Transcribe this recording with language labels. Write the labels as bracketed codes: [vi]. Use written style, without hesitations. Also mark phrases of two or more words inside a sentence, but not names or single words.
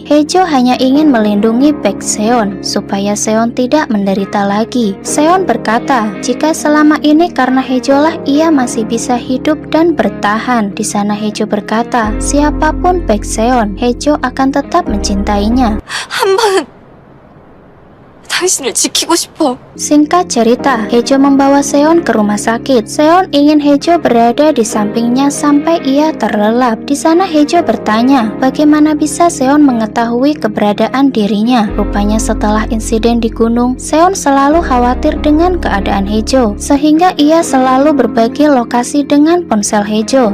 [id] Haejo hanya ingin melindungi Baek Seon supaya Seon tidak menderita lagi. Seon berkata, jika selama ini karena Haejo lah ia masih bisa hidup dan bertahan. Di sana Haejo berkata, siapapun Baek Seon, Haejo akan tetap mencintainya. [ko] 한 번은 당신을 지키고 싶어. [id] Singkat cerita, Hejo membawa Seon ke rumah sakit. Seon ingin Hejo berada di sampingnya sampai ia terlelap. Di sana Hejo bertanya, bagaimana bisa Seon mengetahui keberadaan dirinya. Rupanya setelah insiden di gunung, Seon selalu khawatir dengan keadaan Hejo, sehingga ia selalu berbagi lokasi dengan ponsel Hejo.